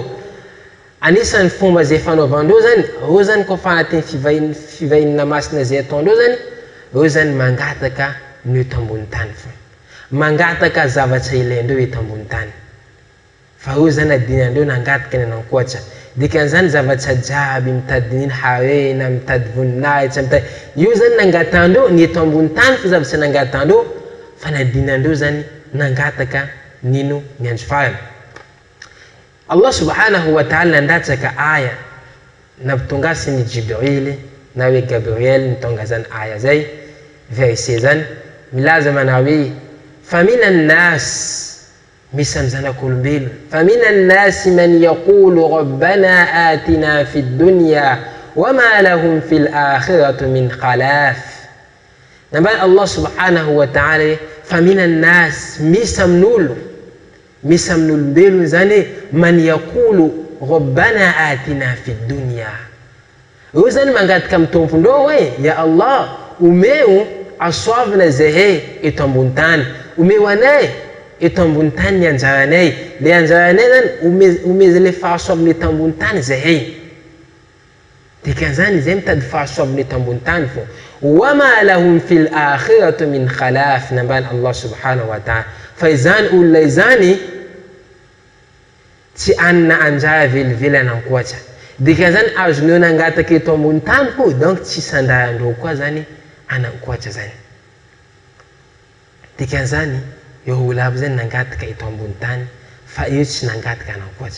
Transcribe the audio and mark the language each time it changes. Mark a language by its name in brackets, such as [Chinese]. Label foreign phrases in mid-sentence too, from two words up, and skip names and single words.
[Malagasy] Anisan'ny fomba zay fanaovandreo zany io zany kofa anatin'ny fivahina masina zay ataondreo zany io zany mangataka ny eto ambony tany fo mangataka zavatra ilaindreo eto ambony tany fa io zany adinandreo nangataka ny anankoatra. Dikan'izany zavatra jiaby mitadin'iny harena mitady voninahitra mitady io zany nangatandreo ny eto ambony tany fa zavatra nangatandreo fa nadinandreo zany nangataka nino ny andro farany. [Arabic] الله سبحانه وتعالى [Malagasy] nandatsaka aya nampitongasiny Jibril na hoe Gabriel nitonga zany aya zay verset zany milaza manao hoe [Arabic] فمن الناس [Malagasy] misy amin'ny zanak'olombelo [Arabic] فمن الناس من يقول ربنا آتنا في الدنيا وما لهم في الآخرة من خلاق. [Malagasy] Nambany [Arabic] الله سبحانه وتعالى فمن الناس [Malagasy] misy amin'olombelo zany [Arabic] من يقول ربنا آتنا في الدنيا. [Malagasy] Io zany mangataka amin'ny tompondreo hoe [Arabic] يا الله [Malagasy] omeo asoavana zahay eto ambony tany omeo anay eto ambony tany ny anjaranay le anjaranay zany omeza le fahasoavana eto ambony tany zahay. Dikan'izany zay mitady fahasoavana eto ambony tany fo [Arabic] وما لهم في الآخرة من خلاق. [Malagasy] Nambany [Arabic] الله سبحانه وتعالى [Malagasy] fa izany olona izany tsy anana anjara velively anankoatra. Dikan'izany azoneo nangataka eto ambony tany fo donc tsy sandarandreo koa zany anankoatra zany. Dikan'izany io olo aby zany nangataka eto ambony tany fa io tsy nangataka anankoatra.